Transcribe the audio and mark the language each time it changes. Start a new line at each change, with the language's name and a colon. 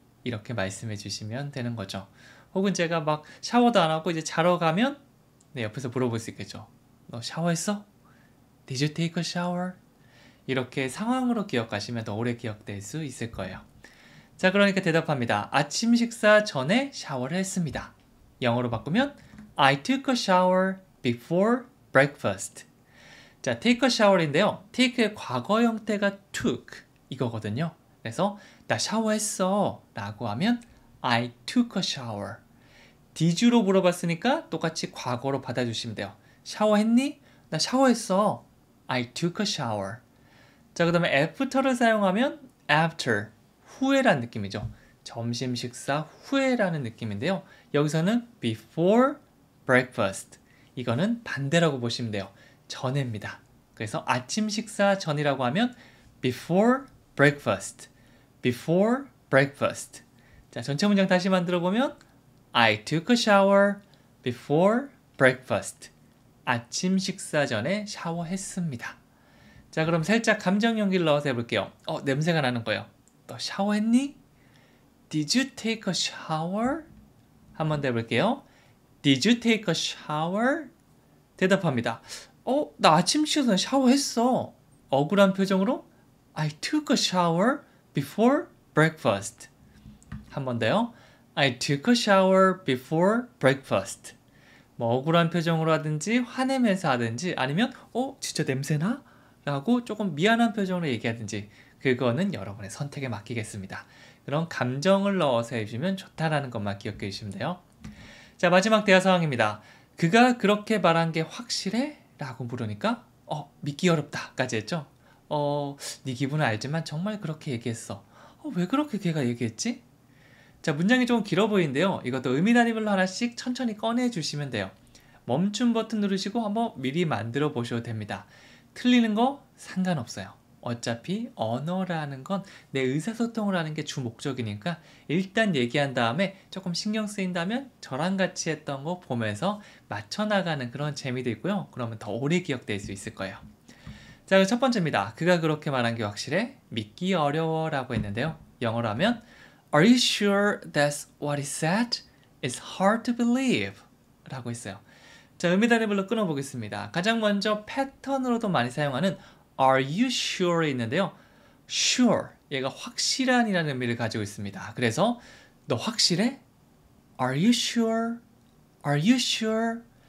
Korean: 이렇게 말씀해 주시면 되는 거죠. 혹은 제가 막 샤워도 안 하고 이제 자러 가면 네, 옆에서 물어볼 수 있겠죠. 너 샤워했어?
English: Did you take a shower?
Korean: 이렇게 상황으로 기억하시면 더 오래 기억될 수 있을 거예요. 자, 그러니까 대답합니다. 아침 식사 전에 샤워를 했습니다. 영어로 바꾸면
English: I took a shower before breakfast.
Korean: 자,
English: take a shower
Korean: 인데요. take의 과거 형태가 took 이거거든요. 그래서 나 샤워했어 라고 하면
English: I took a shower.
Korean: Did you로 물어봤으니까 똑같이 과거로 받아주시면 돼요. 샤워했니? 나 샤워했어.
English: I took a shower.
Korean: 자, 그 다음에 after를 사용하면 after, 후에라는 느낌이죠. 점심 식사 후에라는 느낌인데요. 여기서는
English: before breakfast.
Korean: 이거는 반대라고 보시면 돼요. 전에입니다. 그래서 아침 식사 전이라고 하면
English: before breakfast. before breakfast.
Korean: 자, 전체 문장 다시 만들어 보면
English: I took a shower before breakfast.
Korean: 아침 식사 전에 샤워했습니다. 자, 그럼 살짝 감정 연기를 넣어서 해볼게요. 냄새가 나는 거예요. 너 샤워했니?
English: Did you take a shower?
Korean: 한 번 더 해볼게요.
English: Did you take a shower?
Korean: 대답합니다. 나 아침 식사 전에 샤워했어. 억울한 표정으로
English: I took a shower before breakfast.
Korean: 한 번 더요.
English: I took a shower before breakfast.
Korean: 뭐 억울한 표정으로 하든지 화내면서 하든지 아니면 진짜 냄새나? 라고 조금 미안한 표정으로 얘기하든지 그거는 여러분의 선택에 맡기겠습니다. 그런 감정을 넣어서 해주시면 좋다라는 것만 기억해 주시면 돼요. 자, 마지막 대화 상황입니다. 그가 그렇게 말한 게 확실해? 라고 물으니까 믿기 어렵다 까지 했죠. 네 기분은 알지만 정말 그렇게 얘기했어. 왜 그렇게 걔가 얘기했지? 자, 문장이 조금 길어 보이는데요. 이것도 의미 단위별로 하나씩 천천히 꺼내 주시면 돼요. 멈춤 버튼 누르시고 한번 미리 만들어 보셔도 됩니다. 틀리는 거 상관없어요. 어차피 언어라는 건 내 의사소통을 하는 게 주 목적이니까 일단 얘기한 다음에 조금 신경 쓰인다면 저랑 같이 했던 거 보면서 맞춰나가는 그런 재미도 있고요. 그러면 더 오래 기억될 수 있을 거예요. 자, 첫 번째입니다. 그가 그렇게 말한 게 확실해? 믿기 어려워 라고 했는데요. 영어로 하면
English: Are you sure that's what he said? It's hard to believe
Korean: 라고 했어요. 자, 의미 단위별로 끊어보겠습니다. 가장 먼저 패턴으로도 많이 사용하는
English: Are you sure?
Korean: 있는데요. Sure, 얘가 확실한이라는 의미를 가지고 있습니다. 그래서 너 확실해?
English: Are you sure? Are you sure?